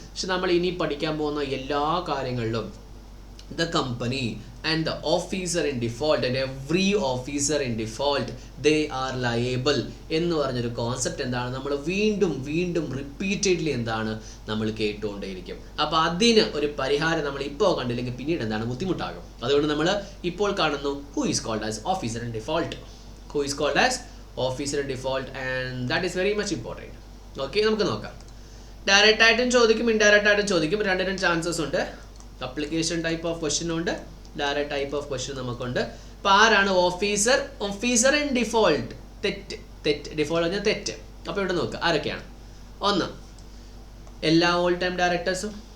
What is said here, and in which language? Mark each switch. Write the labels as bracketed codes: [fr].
[ml] പക്ഷെ നമ്മൾ ഇനി പഠിക്കാൻ പോകുന്ന എല്ലാ കാര്യങ്ങളിലും [en] the company and the officer in default and every officer in default they are liable [ml] എന്ന് പറഞ്ഞൊരു കോൺസെപ്റ്റ് എന്താണ് നമ്മൾ വീണ്ടും റിപ്പീറ്റഡ്ലി എന്താണ് നമ്മൾ കേട്ടുകൊണ്ടേയിരിക്കും. അപ്പോൾ അതിന് ഒരു പരിഹാരം നമ്മൾ ഇപ്പോൾ കണ്ടില്ലെങ്കിൽ പിന്നീട് എന്താണ് ബുദ്ധിമുട്ടാകും. അതുകൊണ്ട് നമ്മൾ ഇപ്പോൾ കാണുന്നു [en] who is called as officer in default, who is called as officer in default, and that is very much important. [ml] Okay, നമുക്ക് നോക്കാം. ഡയറക്റ്റ് ആയിട്ടും ചോദിക്കും, ഇൻഡയറക്റ്റ് ആയിട്ടും ചോദിക്കും. രണ്ടിനും ചാൻസസ് ഉണ്ട്. അപ്ലിക്കേഷൻ ടൈപ്പ് ഓഫ് ക്വസ്റ്റ്യൻ ഉണ്ട്, ഡയറക്റ്റ് ടൈപ്പ് ഓഫ് ക്വസ്റ്റ്യൻ നമുക്കുണ്ട്. അപ്പോൾ ആരാണ് officer? Officer in default. Default പറഞ്ഞാൽ തെറ്റ്. അപ്പോൾ ഇവിടെ നോക്കുക ആരൊക്കെയാണ്. ഒന്ന്, എല്ലാ ഓൾ ടൈം ഡയറക്ടേഴ്സും.